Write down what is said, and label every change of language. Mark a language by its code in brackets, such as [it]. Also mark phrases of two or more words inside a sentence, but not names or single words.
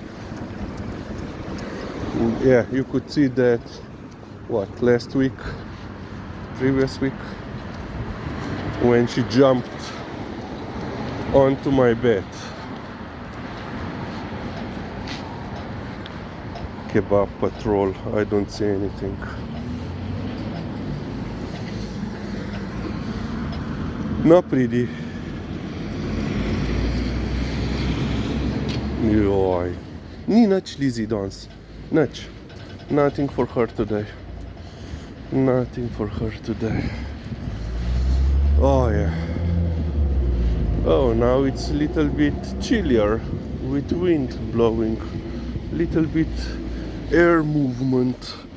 [en] Yeah, you could see that, last week, previous week, when she jumped onto my bed. Kebab patrol, I don't see anything. [sl] No, pridi. Joj. Ni nič Lizi danes. Nič. [en] Nothing for her today. Nothing for her today. Oh yeah. Oh, now it's a little bit chillier with wind blowing. Little bit air movement.